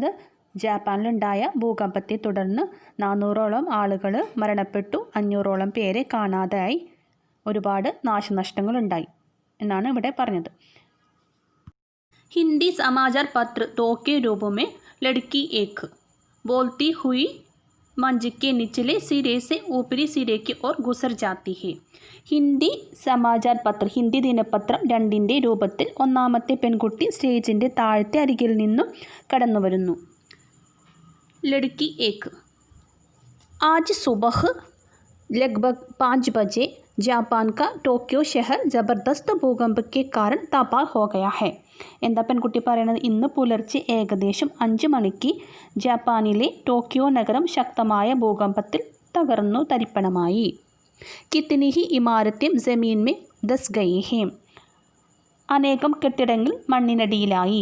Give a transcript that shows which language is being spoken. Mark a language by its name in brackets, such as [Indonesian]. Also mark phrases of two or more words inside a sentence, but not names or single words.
[Malayalam] ജാപ്പാനിലുണ്ടായ ഭൂകമ്പത്തെ തുടർന്ന് 400ഓളം ആളുകൾ മരണപ്പെട്ടു, 500ഓളം പേരെ കാണാതായി, ഒരുപാട് നാശനഷ്ടങ്ങളുണ്ടായി എന്നാണ് ഇവിടെ പറഞ്ഞത്. [Hindi] हिंदी समाचार पत्र दो के रूप में लड़की एक बोलती हुई मंच के निचले सिरे से ऊपरी सिरे की ओर गुजर जाती है. हिंदी समाचार पत्र [Malayalam] ഹിന്ദി ദിനപത്രം 2ൻ്റെ രൂപത്തിൽ ഒന്നാമത്തെ പെൺകുട്ടി സ്റ്റേജിൻ്റെ താഴത്തെ അരികിൽ നിന്നും കടന്നു വരുന്നു. [Hindi] लड़की एक आज सुबह लगभग 5 बजे जापान का टोक्यो शहर ज़बरदस्त भूकंप के कारण तबाह हो गया है. [Malayalam] എന്താ പെൺകുട്ടി പറയുന്നത്? ഇന്ന് പുലർച്ചെ ഏകദേശം 5 മണിക്ക് ജപ്പാനിലെ ടോക്കിയോ നഗരം ശക്തമായ ഭൂകമ്പത്തിൽ തകർന്നു തരിപ്പണമായി. [Hindi] कितनी ही इमारतें ज़मीन में धँस गई हैं. [Malayalam] അനേകം കെട്ടിടങ്ങൾ മണ്ണിനടിയിലായി.